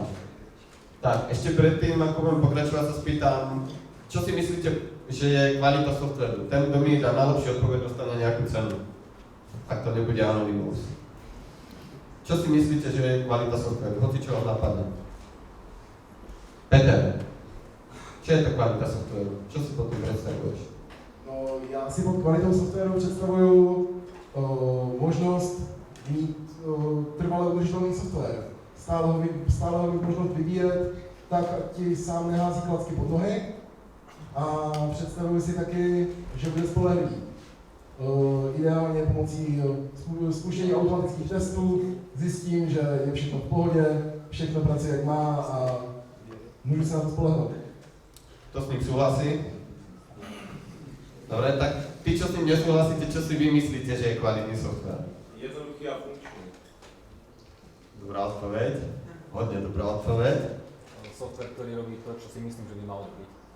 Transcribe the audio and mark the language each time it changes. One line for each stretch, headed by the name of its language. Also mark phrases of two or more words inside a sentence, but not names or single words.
Slovak: Tak, ešte predtým, ako budem pokračovať, sa spýtam, čo si myslíte, že je kvalita softvéru? Ten, kto mi dá najlepšiu odpoveď, dostane nejakú cenu. Ak to nebude Anonymous. Čo si myslíte, že je kvalita softvéru? Hoci čo vám napadne. Peter, čo je to kvalita softvéru? Čo si pod tým predstavuješ?
Czech: No, já si pod kvalitou softwaru představuju možnost mít trvale udržitelný software. Stále ho mít možnost vyvíjet tak, ať ti sám nehází klacky pod nohy. A představuju si taky, že bude spolehlivý. Ideálně pomocí spuštění automatických testů zjistím, že je všechno v pohodě, všechno pracuje jak má a můžu se na to spolehnout.
Slovak: To s ním súhlasí? Dobre, tak tí, čo s tým nesúhlasíte, čo si vy myslíte, že je kvalitný software? Jednoduchý a funkčný. Dobrá odpoveď. Hodne dobrá odpoveď. Software, ktorý robí to, čo si myslím, že by malo byť.